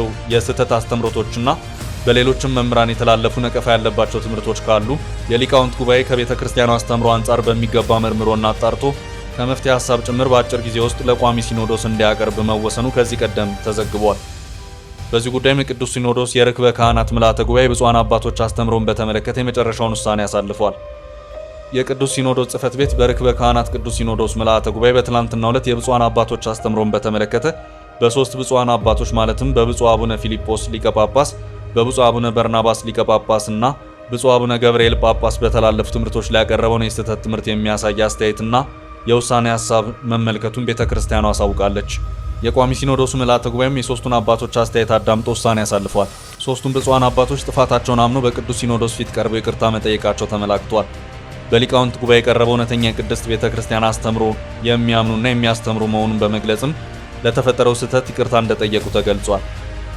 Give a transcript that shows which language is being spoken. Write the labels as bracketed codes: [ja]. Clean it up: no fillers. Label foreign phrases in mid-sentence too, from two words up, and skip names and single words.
[am] የስህተት አስተምሮቶችና በሌሎችም መምህራን የተላለፉ ነቀፋ ያለባቸው ትምህርቶች ካሉ የሊቃውንት ጉባኤ ከቤተ ክርስቲያኑ አስተምሮ አንጻር በሚገባ መርምሮና አጣርቶ ከመፍትሄ ሐሳብ ጭምር በአጭር ጊዜ ውስጥ ለቋሚ ሲኖዶስ እንዲያቀርብ መወሰኑ ከዚህ ቀደም ተዘግቧል። በዚህ ጉዳይም የቅዱስ ሲኖዶስ የርክበ ካህናት ምልዓተ ጉባኤ ብፁዓን አባቶች አስተምሮን በተመለከተ የመጨረሻውን ውሳኔ አሳልፏል። የቅዱስ ሲኖዶስ ጽሕፈት ቤት በርክበ ካህናት ቅዱስ ሲኖዶስ ምልዓተ ጉባኤ በትላንትናው ዕለት የብፁዓን አባቶች አስተምሮን በተመለከተ በሶስት ብፁዓን አባቶች ማለትም በብፁዕ አቡነ ፊሊጶስ ሊቀ ጳጳስ፣ በብፁዕ አቡነ በርናባስ ሊቀ ጳጳስና ብፁዕ አቡነ ገብርኤል ጳጳስ በተላለፉ ትምህርቶች ላይ ያቀረበውን የስህተት ትምህርት የሚያሳይ አስተያየትና የውሳኔ ሐሳብ መመልከቱን ቤተክርስቲያኗ አሳውቃለች። የቋሚ ሲኖዶሱ ምልዓተ ጉባኤም የሶስቱን አባቶች አስተያየት አዳምጦ ውሳኔ ያሳልፏል። ሶስቱም ብፁዓን አባቶች ጥፋታቸውን አምነው በቅዱስ ሲኖዶስ ፊት ቀርበው ይቅርታ መጠየቃቸው ተመላክቷል። በሊቃውንት ጉባኤ የቀረበው እውነተኛ የቅድስት ቤተክርስቲያን አስተምሮ የሚያምኑና የሚያስተምሩ መሆኑን በመግለጽም ለተፈጠረው ስህተት ይቅርታ እንደጠየቁ ተገልጿል።